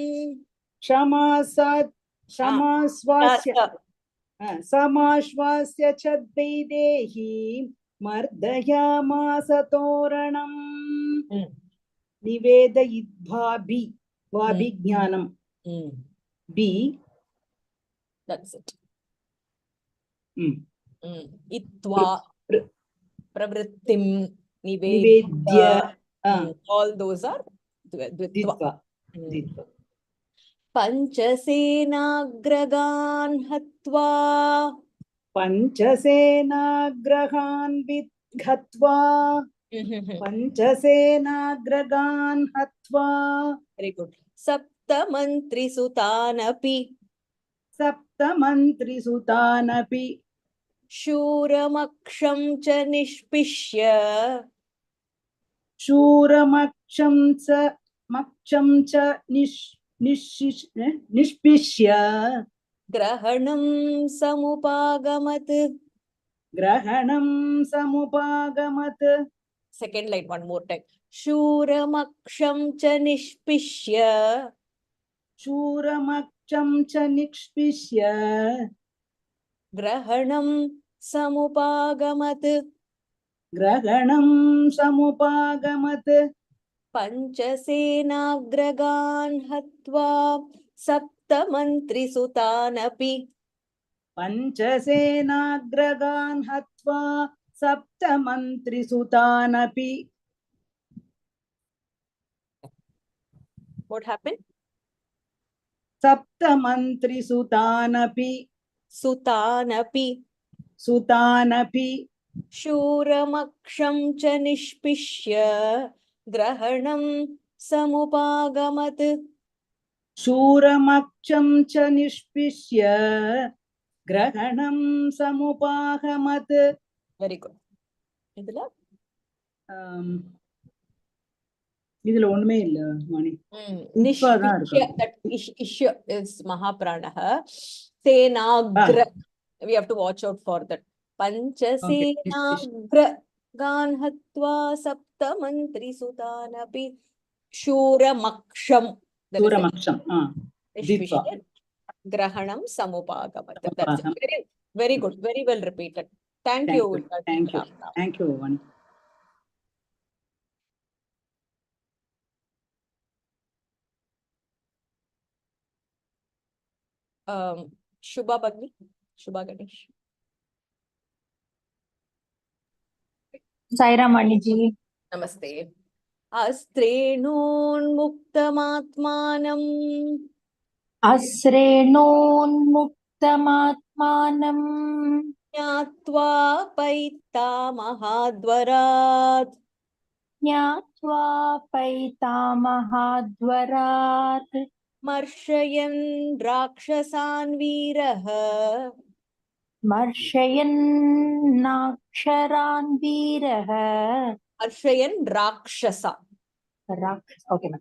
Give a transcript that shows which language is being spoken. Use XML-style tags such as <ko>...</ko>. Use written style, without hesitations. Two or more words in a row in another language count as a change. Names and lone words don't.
<sa>Shamasvasya. समाश्वास्य च वैदेही. मर्दयामास तोरणम्. निवेदयित्वा भिज्ञानम्. Be.</sa> <en>That's it.</en> <sa>इत्वा प्रवृत्तिं निवेद्य.</sa> <en>All those are Dvitva.</en> <sa>पञ्चसेनाग्रगान् हत्वा. पञ्चसेनाग्रहान् विट्घत्वा. पञ्चसेनाग्रगान् हत्वा.</sa> <en>Very good.</en> <sa>सप्तमन्त्रि सुतानपि. सप्तमन्त्रि सुतानपि. शूरमक्षं च निष्पिष्य. शूरमक्षं च निष्पिष्य. ग्रहणं समुपागमत्. ग्रहणं समुपागमत्.</sa> <en>Second line, one more time.</en> <sa>शूरमक्षं च निष्पिष्य. शूरमक्षं च निष्पिष्य. ग्रहणं समुपागमत्. ग्रहणं समुपागमत्. पञ्चसेनाग्रगान् हत्वा. सप्तमन्त्रि सुतानपि. पञ्चसेनाग्रगान् हत्वा. सप्तमन्त्रि सुतानपि.</sa> <en>What happened?</en> <sa>सप्तमन्त्रि सुतानपि. Sutanapi. Sutanapi. शूरमक्षं च निष्पिष्य. Grahanam समुपागमत् शूरमक्षं च निष्पिष्य ग्रहणं समुपागमत्.</sa> <en>Very good.</en> <ta>இதுல இதுல ஒண்ணுமே இல்ல மணி. இப்பதான் இருக்கு.</ta> <sa>Nishvishya,</sa> <en>that Ishya is Mahapranah.</en> <sa>Senagra.</sa> <en>We have to watch out for that.</en> <sa>पञ्चसेनाग्र गन्हत्वा सप्तमन्त्रि सुतानपि शूरमक्षं. शूरमक्षं निष्विष्य ग्रहणं समुपागमत्.</sa> <en>That's it. Very, very good. Very well repeated. Thank you. Thank you Vani. Shubha Bagni, Shubha Ganesh. Saira Maniji. Namaste.</en> <sa>Astrenonmuktamatmanam Asrenonmuktamatmanam ज्ञात्वा पैतामहाद्वरात् ज्ञात्वा पैतामहाद्वरात् मर्षयन् राक्षसान् वीरः मर्षयन् नक्षरान् वीरः मर्षयन् राक्षसा.</sa> <en>Okay, ma'am.</en>